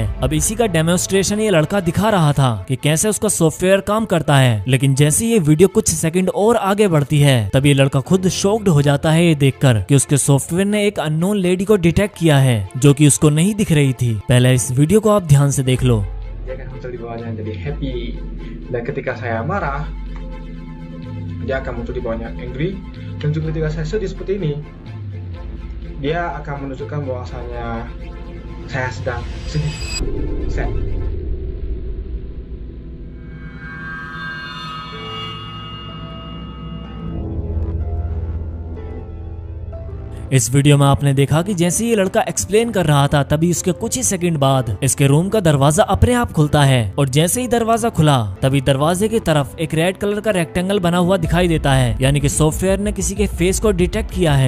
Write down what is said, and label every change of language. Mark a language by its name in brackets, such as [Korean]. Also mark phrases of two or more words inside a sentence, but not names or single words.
[Hindi] अब इसी का डेमोन्स्ट्रेशन ये लड़का दिखा रहा था कि कैसे उसका सॉफ्टवेयर काम करता है। लेकिन जैसे ये वीडियो कुछ सेकंड और आगे बढ़ती है तब ये लड़का खुद शॉक्ड हो जाता है ये देखकर कि उसके सॉफ्टवेयर ने एक [English] unknown lady [Hindi] को डिटेक्ट किया है जो कि उसको नहीं दिख रही थी। पहले इस वीडियो को आप ध्यान से देख लो। [Indonesian] Dia akan muncul di bawahnya jadi happy, dan ketika saya marah dia akan muncul di bawahnya angry, dan juga ketika saya sedih seperti ini dia akan menunjukkan bahwasanya saya sedang sedih, sad. [Hindi] इस वीडियो में आपने देखा कि जैसे ये लड़का एक्सप्लेन कर रहा था तभी उसके कुछ ही सेकंड बाद इसके रूम का दरवाजा अपने आप खुलता है और जैसे ही दरवाजा खुला तभी दरवाजे की तरफ एक [English] red color [Hindi] का रेक्टेंगल बना हुआ दिखाई देता है, यानी कि सॉफ्टवेयर ने किसी के फेस को डिटेक्ट किया है।